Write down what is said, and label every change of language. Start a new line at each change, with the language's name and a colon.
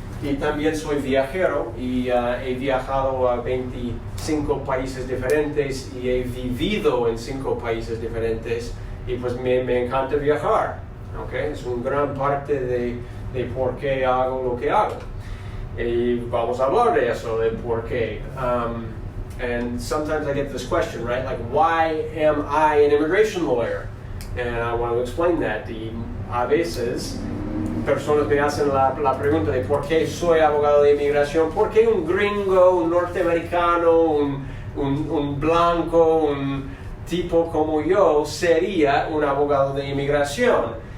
Spanish: Y también soy viajero y he viajado a 25 países diferentes y he vivido en 5 países diferentes y pues me encanta viajar, ¿okay? Es una gran parte de por qué hago lo que hago. Y vamos a hablar de eso, de por qué.
English: And sometimes I get this question, right? Like, why am I an immigration lawyer? And I want to explain that.
Spanish: Y a veces personas me hacen la pregunta de por qué soy abogado de inmigración, por qué un gringo, un norteamericano, un blanco, un tipo como yo sería un abogado de inmigración.